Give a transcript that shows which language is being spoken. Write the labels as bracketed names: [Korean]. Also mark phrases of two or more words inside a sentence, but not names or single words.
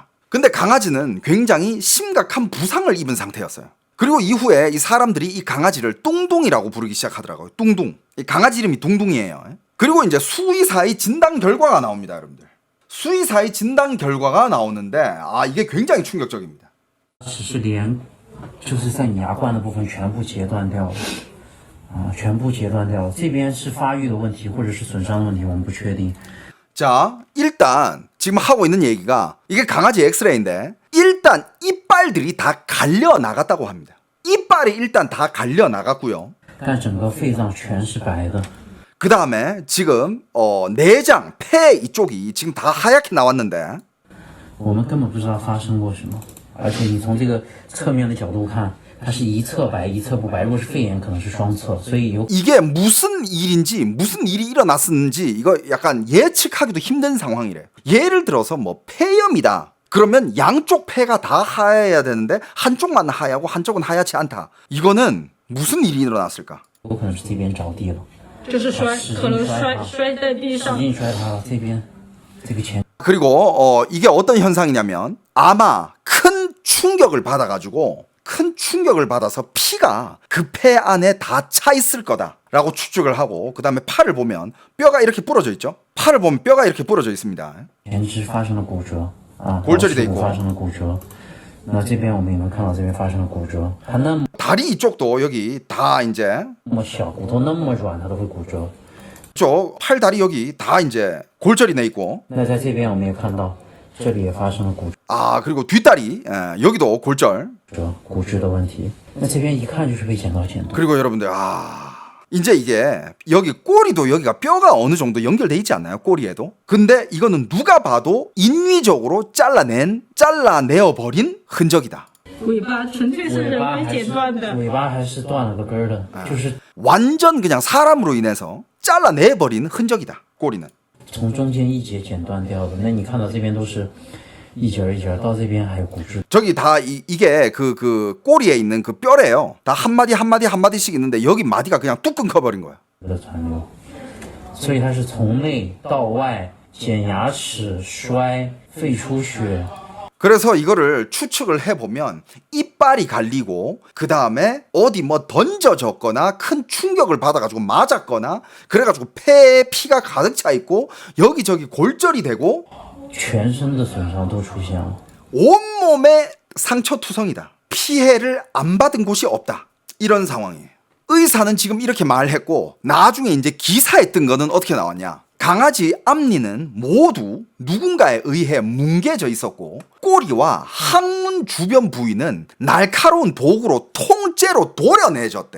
[Korean] 근데 강아지는 굉장히 심각한 부상을 입은 상태였어요. 그리고 이후에 이 사람들이 이 강아지를 뚱둥이라고 부르기 시작하더라고요. 뚱둥. 이 강아지 이름이 뚱둥이에요. 그리고 이제 수의사의 진단 결과가 나옵니다, 여러분들. 수의사의 진단 결과가 나오는데 이게 굉장히 충격적입니다. [Chinese] 只是连就是在你牙冠的部分全部截断掉了，全部截断掉了。这边是发育的问题，或者是损伤的问题，我们不确定。 [Korean] 자, 일단 지금 하고 있는 얘기가 이게 강아지 엑스레이인데 일단 이빨들이 다 갈려 나갔다고 합니다. 이빨이 일단 다 갈려 나갔고요. [Chinese] 但整个肺脏全是白的。 [Korean] 그 다음에 지금 내장, 폐 이쪽이 지금 다 하얗게 나왔는데 [Chinese] 我们根本不知道发生过什么，而且你从这个侧面的角度看，它是一侧白一侧不白。如果是肺炎，可能是双侧，所以有 [Korean] 이게 무슨 일인지 무슨 일이 일어났었는지 이거 약간 예측하기도 힘든 상황이래. 예를 들어서 뭐 폐염이다. 그러면 양쪽 폐가 다 하얘야 되는데 한쪽만 하얗고 한쪽은 하얗지 않다. 이거는 무슨 일이 일어났을까? [Chinese] 有可能是这边着地了，就是摔，可能摔在地使上。劲摔塌了。这边这个前 [Korean] 그리고 이게 어떤 현상이냐면 아마 큰 충격을 받아가지고 큰 충격을 받아서 피가 그 폐 안에 다 차 있을 거다라고 추측을 하고 그 다음에 팔을 보면 뼈가 이렇게 부러져 있죠. 팔을 보면 뼈가 이렇게 부러져 있습니다. [Chinese] 前肢发生了骨折啊， [Korean] 골절이 돼 있고 [Chinese] 发生了骨折。那这边我们也能看到这边发生了骨折，它那么 [Korean] 다리 이쪽도 여기 다 이제 [Chinese] 小，骨头那么软，它都会骨折。 [Korean] 이쪽 팔 다리 여기 다 이제 골절이 내 있고 [Chinese] 那在这边我们也看到，这里也发生了骨 [Korean] 그리고 뒷다리 여기도 골절 [Chinese] 折、骨质的问题。那这边一看就是被剪刀剪断。 [Korean] 그리고 여러분들 이제 이게 여기 꼬리도 여기가 뼈가 어느 정도 연결돼 있지 않나요? 꼬리에도. 근데 이거는 누가 봐도 인위적으로 잘라내어 버린 흔적이다. [Chinese] 尾巴纯粹是人为剪断的。尾巴还是断了个根儿的，就是 [Korean] 완전 그냥 사람으로 인해서 잘라내 버린 흔적이다. 꼬리는. [Chinese] 从中间一节剪断掉的。那你看到这边都是一节一节，到这边还有骨质。 [Korean] 저기 다 이게 그 꼬리에 있는 그 뼈래요. 다 한 마디씩 있는데 여기 마디가 그냥 뚝 끊겨버린 거야. [Chinese] 的残留，所以它是从内到外剪牙齿、摔、肺出血。 [Korean] 그래서 이거를 추측을 해보면 이빨이 갈리고 그 다음에 어디 뭐 던져졌거나 큰 충격을 받아가지고 맞았거나 그래가지고 폐에 피가 가득 차 있고 여기저기 골절이 되고 [Chinese] 全身的损伤都出现了。 [Korean] 온몸에 상처투성이다. 피해를 안 받은 곳이 없다. 이런 상황이에요. 의사는 지금 이렇게 말했고 나중에 이제 기사에 뜬 거는 어떻게 나왔냐. 강아지 앞니는 모두 누군가에 의해 뭉개져 있었고 꼬리와 항문 주변 부위는 날카로운 도구로 통째로 도려내졌대.